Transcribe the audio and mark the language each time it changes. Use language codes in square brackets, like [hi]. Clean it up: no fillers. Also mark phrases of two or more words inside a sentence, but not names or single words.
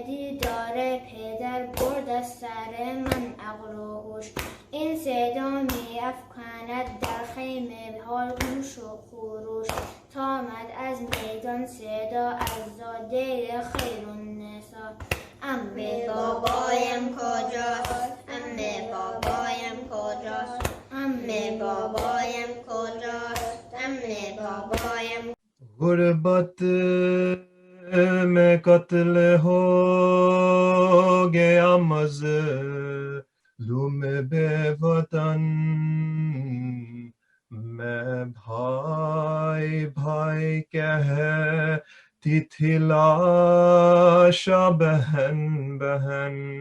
[fa] دیدار پدر برد از سر من عقل و هوش این صدا می افکند در خیمه حال گوش و خروش تامد از میدان صدا از زاده خیر النسا عمه بابایم کجاست عمه بابایم کجاست عمه بابایم کجاست عمه بابایم [ur] غربت میں قتل ہو گیا مظلوم بے وطن میں بھائی بھائی کہتی تھی لاشا بہن بہن